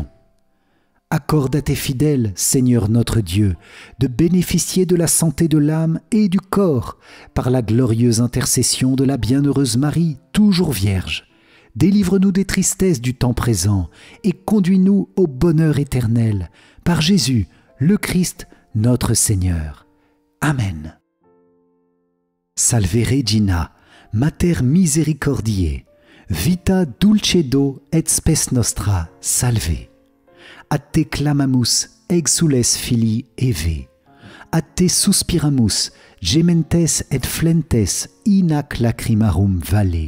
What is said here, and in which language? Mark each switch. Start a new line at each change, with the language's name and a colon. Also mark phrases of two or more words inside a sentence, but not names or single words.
French: Accorde à tes fidèles, Seigneur notre Dieu, de bénéficier de la santé de l'âme et du corps par la glorieuse intercession de la bienheureuse Marie, toujours Vierge. Délivre-nous des tristesses du temps présent et conduis-nous au bonheur éternel, par Jésus, le Christ, notre Seigneur. Amen.
Latin: Salve Regina, Mater misericordiae, vita dulcedo et spes nostra, salve. A te clamamus, exules filii Eve. A te suspiramus, gementes et flentes in ac lacrimarum valle.